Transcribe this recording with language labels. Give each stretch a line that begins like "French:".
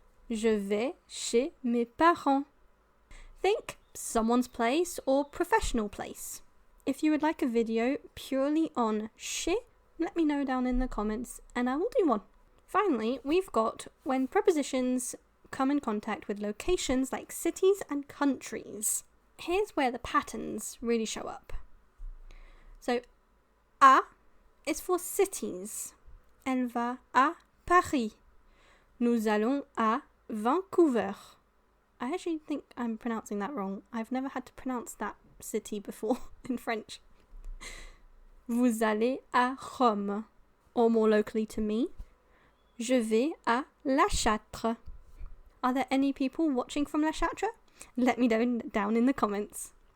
French: Je vais chez mes parents.
English: Think someone's place or professional place. If you would like a video purely on chez, let me know down in the comments and I will do one. Finally, we've got when prepositions come in contact with locations like cities and countries. Here's where the patterns really show up. So, à is for cities.
French: Elle va à Paris. Nous allons à Vancouver.
English: I actually think I'm pronouncing that wrong. I've never had to pronounce that city before in French.
French: Vous allez à Rome.
English: Or more locally to me,
French: je vais à La Châtre.
English: Are there any people watching from La Châtre? Let me know down in the comments.